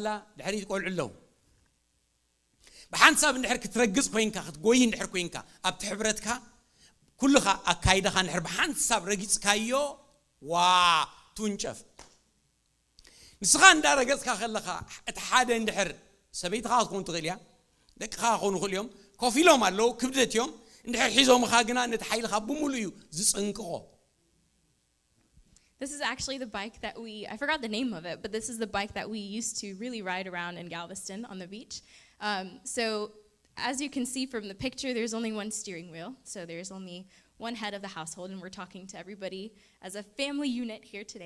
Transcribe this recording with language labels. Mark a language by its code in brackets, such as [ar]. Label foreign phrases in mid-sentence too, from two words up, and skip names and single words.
[ti] ድሕሪት ቆልዑ ኣለዉ ብሓንሳብ እንድሕር ክትረግፅ ኮይንካ ክትጎይ እንድሕር ኮይንካ ኣብቲ ሕብረትካ ኩልኻ ኣካይዳኻ እንድሕር ብሓንሳብ ረጊፅካዮ ዋ ትውንጨፍ ንስኻ እንዳረገፅካ ከለኻ እቲ ሓደ እንድሕር ሰበይትኻ ክትኮን ትኽእል እያ ደቅኻ ክኾኑ ይኽእሉ እዮም ኮፍ ኢሎም ኣለዉ ክብደት እዮም እንድሕር ሒዞምኻ ግና ነቲ ሓይልኻ ብሙሉ እዩ ዝፅንቅቆ [en] This is actually the bike that I forgot the name of it, but this is the bike that we used to really ride around in Galveston on the beach. So as you can see from the picture, there's only one steering wheel. So there's only one head of the household, and we're talking to everybody as a family unit here today.